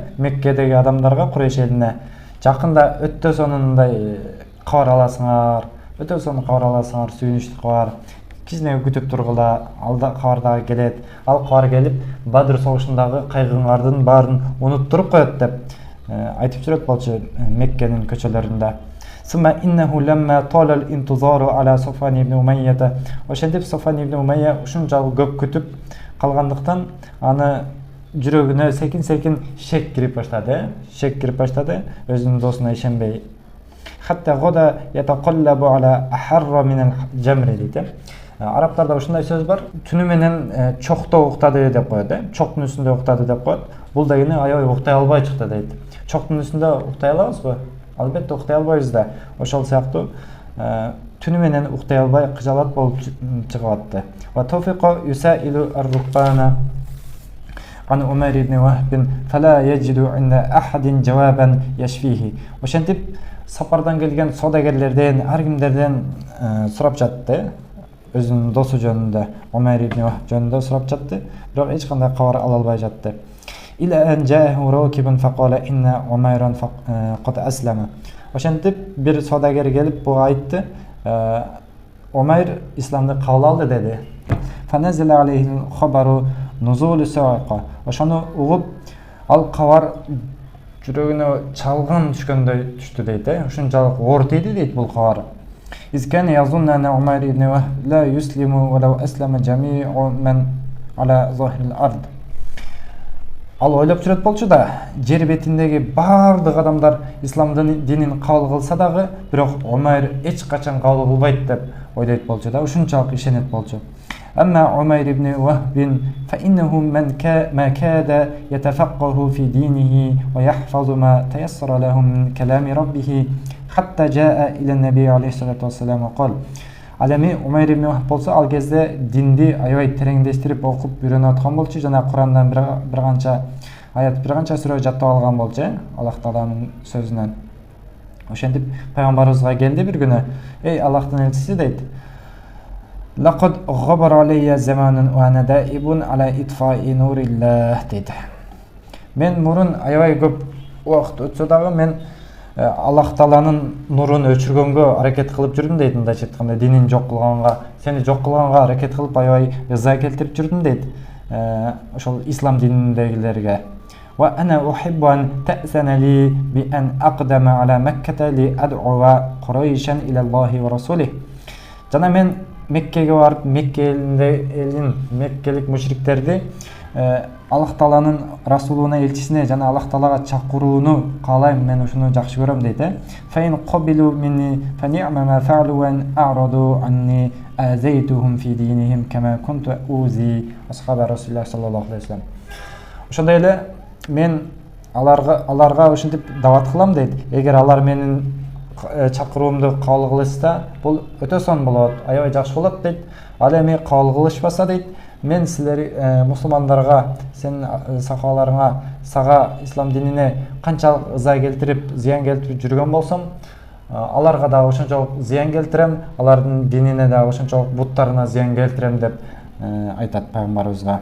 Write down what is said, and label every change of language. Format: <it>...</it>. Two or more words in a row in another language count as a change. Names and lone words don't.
<ky>Меккедеги адамдарга, Курайш элине жакында өтө сонундай кабар аласыңар, сүйүнүчтүү кабар, кичине күтүп тургула, алда кабар дагы келет. Ал кабар келип, Бадыр согушундагы кайгыңардын баарын унуттуруп коет деп айтып жүрөт болчу Меккенин көчөлөрүндө.</ky> <ar>ثم إنه لما طال الانتظار على صفوان بن أمية.</ar> <ky>Ошентип Safwan ibn Umayya ушунчалык көп күтүп калгандыктан аны жүрөгүнө секин шек кирип баштады, өзүнүн досуна ишенбей.</ky> <ar>حتى غدا يتقلب على أحر من الجمر дейт.</ar> <ky>Арабтарда ушундай сөз бар. Түнү менен чокто уктады деп коет, чоктун үстүндө уктады деп коет. Бул дегени аябай уктай албай чыкты дейт. Чоктун үстүндө уктай алабызбы? Албетте уктай албайбыз да. Ошол сыяктуу түнү менен уктай албай кыжалат болуп чыгып атты.</ky> <ar>وطفق يسائل الركبان عن عمر بن وهب فلا يجد عند أحد جوابا يشفيه.</ar> <ky>Ошентип сапардан келген саудагерлерден, ар кимдерден сурап жатты. Өзүнүн досу жөнүндө, Умар ибн Вахб жөнүндө сурап жатты. Бирок эч кандай кабар ала албай жатты.</ky> <ar>إلى أن جاءه راكب فقال إن عميرا قد أسلم.</ar> <ky>Ошентип бир саудагер келип буга айтты, Умар исламды кабыл алды деди.</ky> <ar>فنزل عليه خبره نزول الصاعقة.</ar> <ky>Ошону угуп ал кабар жүрөгүнө чалган түшкөндөй түштү дейт. Ушунчалык оор тийди дейт бул кабар.</ky> <ar>إذ كان يظن أن عمير بن وهب لا يسلم ولو أسلم جميع من على ظهر الأرض.</ar> <ky>Ал ойлап жүрөт болчу да, жер бетиндеги бардык адамдар ислам динин кабыл кылса дагы, бирок Умайр эч качан кабыл кылбайт деп ойлойт болчу да, ушунчалык ишенет болчу.</ky> <ar>أما عمير بن وهب فإنه ما كاد يتفقه في دينه ويحفظ ما تيسر له من كلام ربه حتى جاء إلى النبي عليه الصلاة والسلام وقال.</ar> <ky>Ал эми Умайр ибн Вахб болсо, ал кезде динди аябай тереңдештирип окуп үйрөнүп аткан болчу жана Курандан бир канча аят, бир канча сүрө жаттап алган болчу, Аллах Тааланын сөзүнөн. Ошентип пайгамбарыбызга келди бир күнү. Эй Аллахтын элчиси дейт.</ky> <ar>لقد غبر علي زمان وأنا دائب على إطفاء نور الله deydi.</ar> <ky>Мен мурун аябай көп убакыт өтсө дагы мен Аллах Тааланын нурун өчүргөнгө аракет кылып жүрдүм дейт. Мындайча айтканда, динин жок кылганга, сени жок кылганга аракет кылып аябай ыза келтирип жүрдүм дейт. Ошол ислам дининдегилерге.</ky> <ar>وأنا أحب أن تأذن لي بأن أقدم على مكة لأدعو قريشا إلى الله ورسوله.</ar> <ky>Жана мен Меккеге барып, меккелик мушриктерди Аллах Тааланын расулуна, элчисине жана Аллах Таалага чакырууну каалайм, мен ушуну жакшы көрөм дейт.</ky> <ar>فإن قبلوا مني فنعم ما فعلوا وأعرضوا عني آذيتهم في دينهم كما كنت أوذي أصحاب رسول الله صلى الله عليه وسلم.</ar> <ky>Ошондой эле мен аларга ушинтип дават кылам дейт. Эгер алар менин чакыруумду кабыл кылышса, бул өтө сон болот, аябай жакшы болот дейт. Ал эми кабыл кылышпаса дейт, мен силер мусулмандарга, сен сахабаларыңа, сага ислам динине канчалык ыза келтирип, зыян келтирип жүргөн болсом, аларга да ошончолук зыян келтирем, алардын динине да ошончолук буттарына зыян келтирем деп айтат пайгамбарыбызга.</ky>